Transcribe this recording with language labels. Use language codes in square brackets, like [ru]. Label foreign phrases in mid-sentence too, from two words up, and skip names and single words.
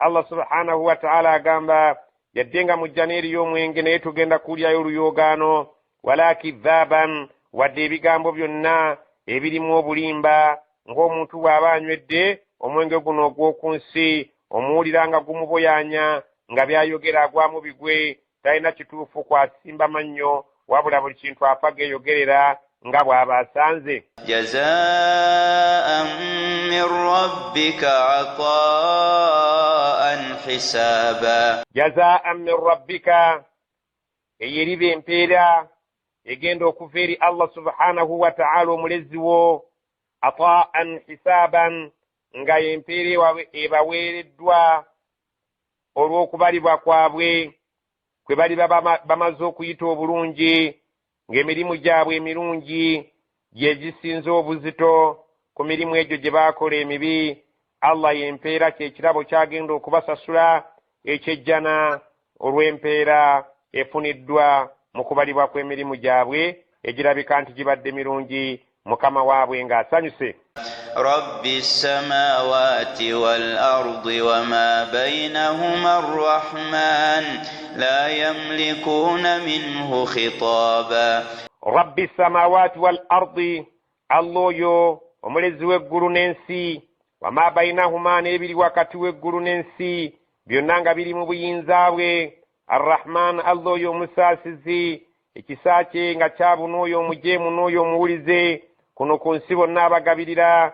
[lg] Allah [ar] سبحانه وتعالى [lg] agamba yaddenga mujjaneri y'omwenge naye tugenda kulyayo oluyogaano [ar] ولا كذابا [lg] wadde ebigambo byonna ebirimu obulimba ng'omuntu bw'aba anywedde omwenge guno ogw'oku nsi omuwulira nga gumuboyanya nga byayogera agwamu bigwe talina kituufu kwasimba mannyo wabula buli kintu afa geeyogerera nga bw'aba asanze. [ar] جزاء من ربك عطاء حسابا. جزاء من ربك [lg] eyeriba empeera egenda okuva eri Allah [ar] سبحانه وتعالى [lg] omulezi wo [ar] عطاء حسابا [lg] nga empeera ebaweereddwa olw'okubalibwa kwabwe kwe bali bamaze okuyita obulungi ng'emirimu gyabwe emirungi gye gisinze obuzito ku mirimu egyo gye baakola emibi. Allah y'empeera kyekirabo kyagenda okubasasula ekyejjana olw'empeera efuniddwa mu kubalibwa kw'emirimu gyabwe egirabika nti gibadde mirungi mukama waabwe ng'asanyuse. [ar] رب السماوات والأرض وما بينهما الرحمن لا يملكون منه خطابا. رب السماوات والأرض, [lg] Allah oyo omulezi w'eggulu n'ensi, [ar] وما بينهما [lg] n'ebiri wakati w'eggulu n'ensi byonna nga biri mu buyinza bwe. Arrahman, Allah oyo omusaasizi, ekisa kye nga kyabuna oyo omujeemu n'oyo omuwulize kuno ku nsi bonna abagabirira.